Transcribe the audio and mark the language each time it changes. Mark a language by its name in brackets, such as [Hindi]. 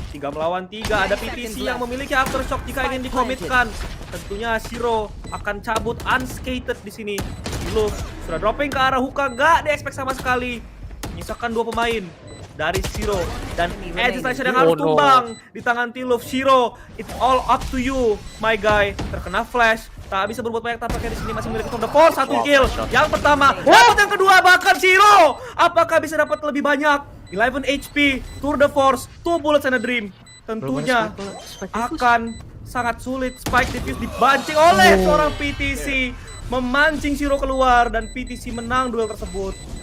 [Indonesian] 3 melawan 3, ada PTC yang memiliki aftershock jika ingin dikomitkan. Tentunya Shiro akan cabut unscathed di sini. Tiluf sudah dropping ke arah hookah, gak di-expect sama sekali. Menyisakan 2 pemain dari Shiro dan Edge Slasher yang harus tumbang di tangan Tiluf. [English] Shiro, it's all up to you, my guy. [Indonesian] Terkena flash, tak bisa berbuat banyak tampaknya di sini, masih memiliki tour de force. 1 kill. Yang pertama, dapat yang kedua, bahkan Shiro apakah bisa dapat lebih banyak? [English] 11 HP, tour de force, 2 bullets and a dream. [Indonesian] Tentunya akan sangat sulit. Spike Diffuse dibancing oleh seorang PTC, memancing Shiro keluar dan PTC menang duel tersebut.